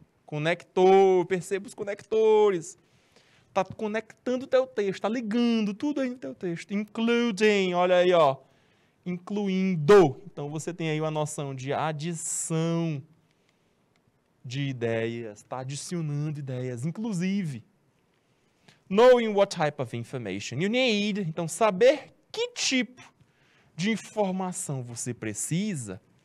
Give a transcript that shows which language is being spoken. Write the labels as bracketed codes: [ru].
[pt] Conector, perceba os conectores. Está conectando o teu texto, está ligando tudo aí no teu texto. Including, olha aí, ó. Incluindo. Então, você tem aí uma noção de adição de ideias. Está adicionando ideias, inclusive. [en] Knowing what type of information you need. [pt] Então, saber que tipo de informação você precisa.